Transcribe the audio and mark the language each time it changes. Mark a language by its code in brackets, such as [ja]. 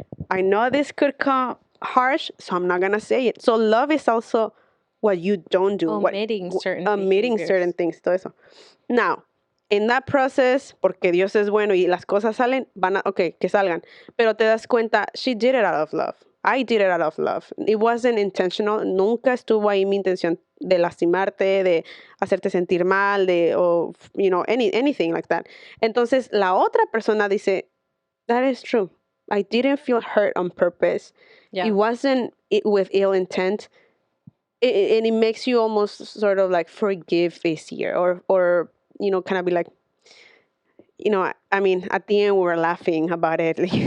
[en] I know this could come harsh, so I'm not gonna say it. So love is also what you don't do, omitting certain things, [es] todo eso. [en] Now, in that process, [es] porque Dios es bueno y las cosas salen, okay, que salgan. Pero te das cuenta, [en] she did it out of love. I did it out of love. It wasn't intentional. [es] Nunca estuvo ahí mi intención de lastimarte, de hacerte sentir mal, [en] or, you know, anything like that. [es] Entonces, la otra persona dice, [en] that is true. I didn't feel hurt on purpose. Yeah. It wasn't with ill intent. And it makes you almost sort of like forgive easier, or you know, kind of be like, you know, I mean, at the end we were laughing about it.